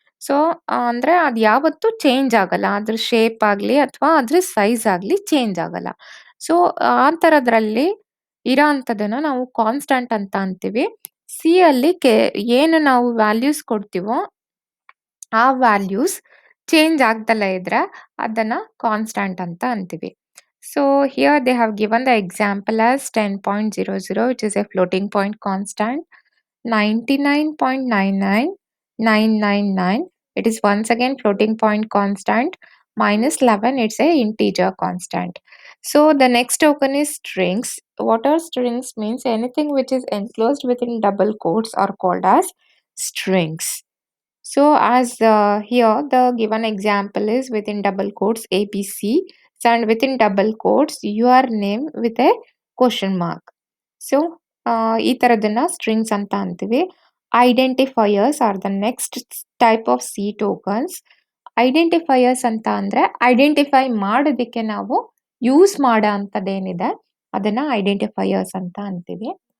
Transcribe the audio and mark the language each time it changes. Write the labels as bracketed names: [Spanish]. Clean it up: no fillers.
[Kannada] So ಅಂದ್ರೆ ಅದು ಯಾವತ್ತೂ ಚೇಂಜ್ ಆಗಲ್ಲ. ಅದ್ರ ಶೇಪ್ ಆಗಲಿ ಅಥವಾ ಅದ್ರ ಸೈಜ್ ಆಗಲಿ ಚೇಂಜ್ ಆಗಲ್ಲ. ಸೊ ಆ ಥರದ್ರಲ್ಲಿ ಇರೋ ಅಂಥದ್ದನ್ನ ನಾವು ಕಾನ್ಸ್ಟಂಟ್ ಅಂತ ಅಂತೀವಿ. ಸಿ ಅಲ್ಲಿ ಏನು ನಾವು ವ್ಯಾಲ್ಯೂಸ್ ಕೊಡ್ತೀವೋ ಆ ವ್ಯಾಲ್ಯೂಸ್ ಚೇಂಜ್ ಆಗ್ದಲೇ ಇದ್ರೆ ಅದನ್ನ ಕಾನ್ಸ್ಟಂಟ್ ಅಂತ ಅಂತೀವಿ. [English] So here they have given the example as 10.00 which is a floating point constant, 99.99999 it is once again floating point constant, -11 it's a integer constant. So the next token is strings. What are strings means anything which is enclosed within double quotes are called as strings. So as here the given example is within double quotes ABC and within double quotes your name with a question mark. So [Kannada] ಈ ಥರದನ್ನ strings ಅಂತ ಅಂತೀವಿ. [English] Identifiers are the next type of C tokens. [Kannada] Identifiers ಅಂತ ಅಂದ್ರೆ identify ಮಾಡೋದಕ್ಕೆ ನಾವು use ಮಾಡೋ ಅಂಥದ್ದೇನಿದೆ ಅದನ್ನ identifiers ಅಂತ ಅಂತೀವಿ.